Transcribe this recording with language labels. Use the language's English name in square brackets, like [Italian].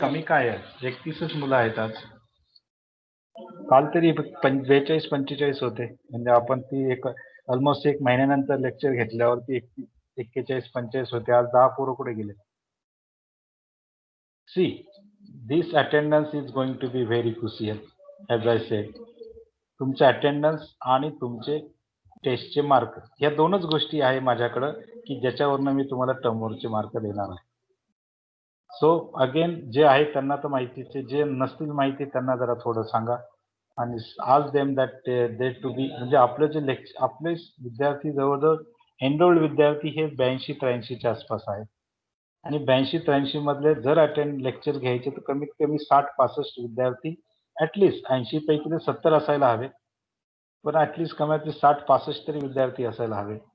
[Marathi] कमी काय आहे 31च मुलं आहेत आज. काल तरी 42-45 होते म्हणजे आपण ती एक ऑलमोस्ट एक महिन्यानंतर लेक्चर घेतल्यावरती 41-45 होते. आज 10 पोरं कुठे गेले? [English] See, this attendance is going to be very crucial, as I said. [Marathi] तुमचे अटेंडन्स आणि तुमचे टेस्टचे मार्क या दोनच गोष्टी आहे माझ्याकडं की ज्याच्यावरनं मी तुम्हाला टर्मवरचे मार्क देणार आहे. सो अगेन जे आहे त्यांना तर माहितीच आहे, जे नसतील माहिती त्यांना जरा थोडं सांगा आणि आज them that दे to be म्हणजे आपलं जे लेक्चर आपले विद्यार्थी जवळजवळ एनरोल्ड विद्यार्थी हे 82-83च्या आसपास आहेत आणि 82-83 मधले जर लेक्चर घ्यायचे तर कमीत कमी 60-65 विद्यार्थी ऍटलिस्ट 80 पैकी ते 70 असायला हवे, पण ऍटलिस्ट कमीत 60-65 तरी विद्यार्थी असायला हवे.